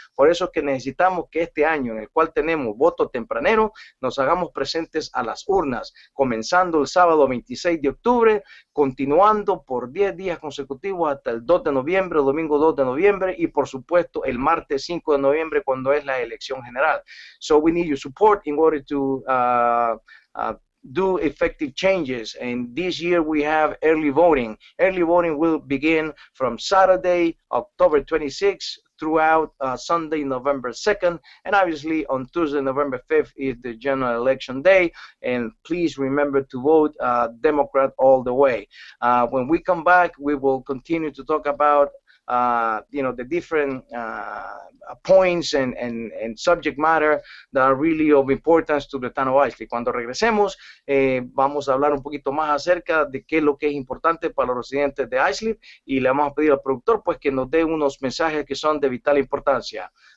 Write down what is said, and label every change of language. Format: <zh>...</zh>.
<es>Por eso es que necesitamos que este año, en el cual tenemos voto tempranero, nos hagamos presentes a las urnas, comenzando el sábado 26 de octubre, continuando por 10 días consecutivos hasta el 2 de noviembre, domingo 2 de noviembre, y por supuesto el martes 5 de noviembre cuando es la elección general.</es> <en>So we need your support in order to do effective changes. And this year we have early voting. Early voting will begin from Saturday, October 26th, throughout Sunday, November 2nd, and obviously on Tuesday, November 5th is the general election day. And please remember to vote Democrat all the way. When we come back, we will continue to talk about the different points and subject matter that are really of importance to the town of Islip.</en> <es>Cuando regresemos, vamos a hablar un poquito más acerca de qué es lo que es importante para los residentes de Islip, y le vamos a pedir al productor pues que nos dé unos mensajes que son de vital importancia.</es>